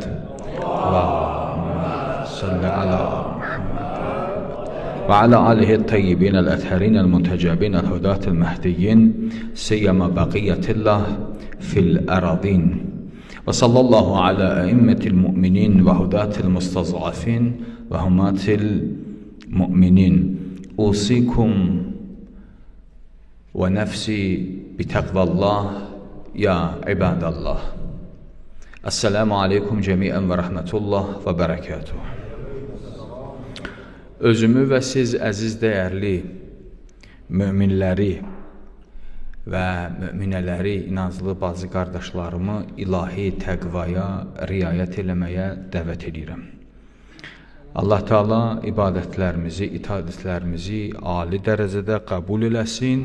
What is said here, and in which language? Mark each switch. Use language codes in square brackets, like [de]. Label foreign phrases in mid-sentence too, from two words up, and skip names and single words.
[ar] اللهم صل على محمد وعلى آله الطيبين الأطهار المنتجبين الهداة المهديين سيما بقية الله في الأرضين وصلى الله على أئمة المؤمنين وهداة المستضعفين وحماة المؤمنين أوصيكم ونفسي بتقوى الله يا عباد الله. السلام عليكم جميعا ورحمة الله وبركاته. [az] Özümü və siz əziz dəyərli möminləri və möminələri, inanclı bacı qardaşlarımı ilahi təqvaya riayət eləməyə dəvət edirəm. Allah Teala ibadətlərimizi, itaətlərimizi ali dərəcədə qəbul eləsin.